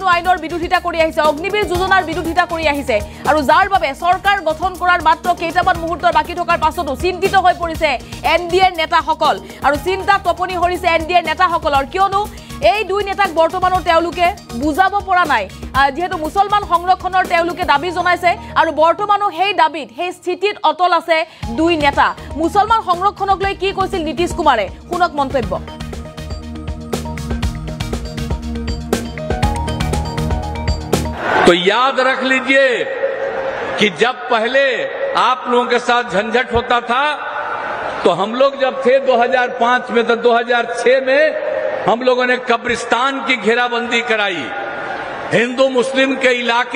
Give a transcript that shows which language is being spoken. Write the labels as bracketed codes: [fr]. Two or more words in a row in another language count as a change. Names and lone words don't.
[as] আইনৰ বিৰোধিতা কৰি আহিছে অগ্নিবীৰ যোজনাৰ বিৰোধিতা কৰি আহিছে আৰু যাৰ বাবে চৰকাৰ গঠন কৰাৰ মাত্ৰ কেইটামান মুহূৰ্তৰ বাকি থকাৰ পাছতো চিন্তিত হৈ পৰিছে এনডিএৰ নেতাসকল আৰু চিন্তাত টোপনি হৰিছে এনডিএৰ নেতাসকলৰ কিয়নো এই দুই নেতাক বৰ্তমানৰ তেওঁলোকে বুজাব পৰা নাই যেহেতু মুছলমান সংৰক্ষণৰ তেওঁলোকে দাবী জনাইছে আৰু বৰ্তমানৰ সেই দাবীত সেই স্থিতিত অটল আছে দুই নেতা মুছলমান সংৰক্ষণক লৈ কি কৈছিল নীতিশ কুমাৰে শুনক মন্তব্য [hi] तो याद रख लीजिए कि जब पहले आप लोगों के साथ झंझट होता था तो हम लोग जब थे 2005 में तो 2006 में हम लोगों ने कब्रिस्तान की घेराबंदी कराई हिंदू मुस्लिम के इलाके